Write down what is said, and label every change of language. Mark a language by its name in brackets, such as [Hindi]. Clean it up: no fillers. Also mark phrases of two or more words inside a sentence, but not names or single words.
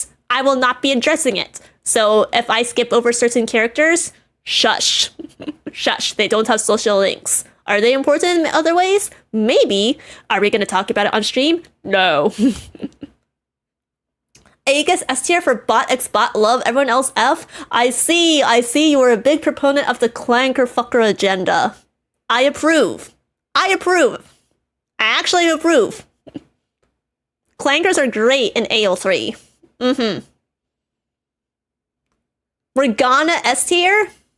[English] I will not be addressing it. So if I skip over certain characters, shush. Shush, they don't have social links. Are they important in other ways? Maybe. Are we going to talk about it on stream? No. Aegis S tier for bot X bot love, everyone else F. I see you are a big proponent of the clanker fucker agenda. I approve. I actually approve. Clankers are great in AO3. Morgana S tier?